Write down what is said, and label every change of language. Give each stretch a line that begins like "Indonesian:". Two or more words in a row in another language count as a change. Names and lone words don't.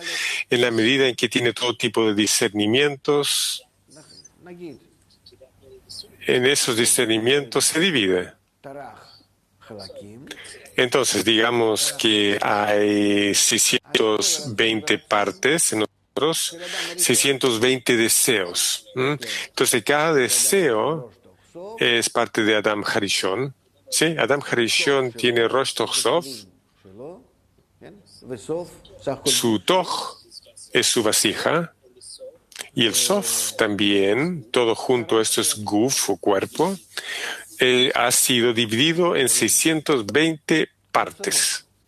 Spanish: En la medida en que tiene todo tipo de discernimientos, en esos discernimientos se divide. Entonces, digamos que hay 620 partes en nosotros, 620 deseos. Entonces, cada deseo es parte de Adam Harishon. ¿Sí? Adam Harishon tiene
Hebrew: ראש תוך סוף.
Spanish: Su Toch es su vasija. Y el Sof también, todo junto, esto es Guf o cuerpo, ha sido dividido en 620 partes.